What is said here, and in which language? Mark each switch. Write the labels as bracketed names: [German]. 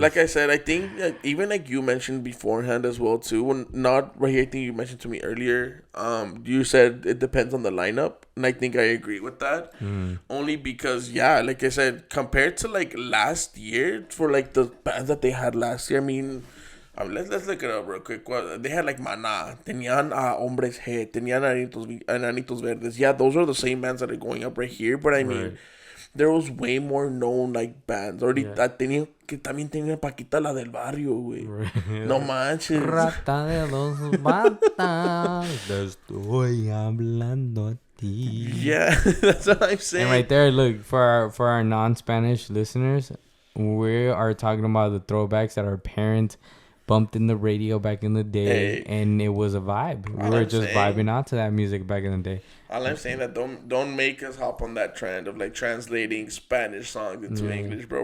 [English] Like I said, I think that even like you mentioned beforehand as well too. When not right here, I think you mentioned to me earlier. You said it depends on the lineup, and I think I agree with that. Only because like I said, compared to like last year for like the bands that they had last year. I mean, let's look it up real quick. They had like Maná, [Spanish] tenían Hombres G, tenían Enanitos Verdes. [English] Yeah, those are the same bands that are going up right here. But I mean, there was way more known like bands. [Spanish] Ahorita también tenía Paquita la del barrio, güey. No manches. Rata de dos patas, te estoy hablando a ti. [English] Yeah, that's what I'm saying. And right there, look, for our non-Spanish listeners, we are talking about the throwbacks that our parents bumped in the radio back in the day, and it was a vibe. We were just vibing out to that music back in the day. All I'm saying that don't make us hop on that trend of like translating Spanish songs into English, bro.